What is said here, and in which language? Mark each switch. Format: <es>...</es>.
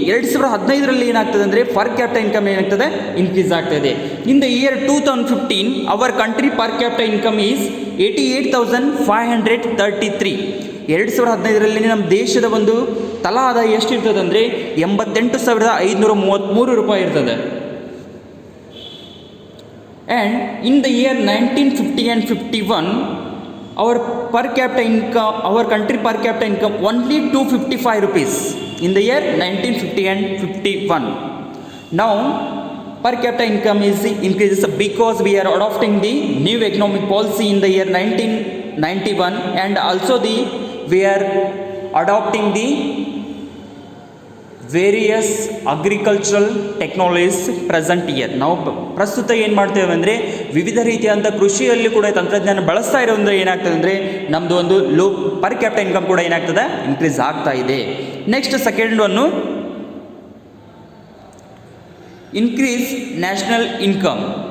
<kn>2015ರಲ್ಲಿ ಏನಾಗ್ತದೆ ಅಂದರೆ per capital income ಏನಾಗ್ತದೆ ಇನ್ಕ್ರೀಸ್ ಆಗ್ತದೆ.</kn> <en>In the year 2015 our country per capital income is 88,533.</en> <kn>2015ರಲ್ಲಿ ನಮ್ಮ ದೇಶದ ಒಂದು ತಲಾ ಆದಾಯ ಎಷ್ಟಿರ್ತದೆ ಅಂದರೆ 88,533 ರೂಪಾಯಿ ಇರ್ತದೆ.</kn> <en>And in the year 1950 and 51 our per capita income, our country per capita income only 255 rupees in the year 1950 and 51. Now per capita income is increases because we are adopting the new economic policy in the year 1991, and also we are adopting the various agricultural technologies present year.</en> <kn>ನಾವು ಪ್ರಸ್ತುತ ಏನು ಮಾಡ್ತೇವೆ ಅಂದರೆ ವಿವಿಧ ರೀತಿಯಾದಂಥ ಕೃಷಿಯಲ್ಲಿ ಕೂಡ ತಂತ್ರಜ್ಞಾನ ಬಳಸ್ತಾ ಇರೋದ್ರಿಂದ ಏನಾಗ್ತದೆ ಅಂದರೆ ನಮ್ಮದು ಒಂದು ಲೋ ಪರ್ ಕ್ಯಾಪಿಟಲ್ ಇನ್ಕಮ್ ಕೂಡ ಏನಾಗ್ತದೆ ಇನ್ಕ್ರೀಸ್ ಆಗ್ತಾ ಇದೆ.</kn> <en>Next second one increase national income.</en>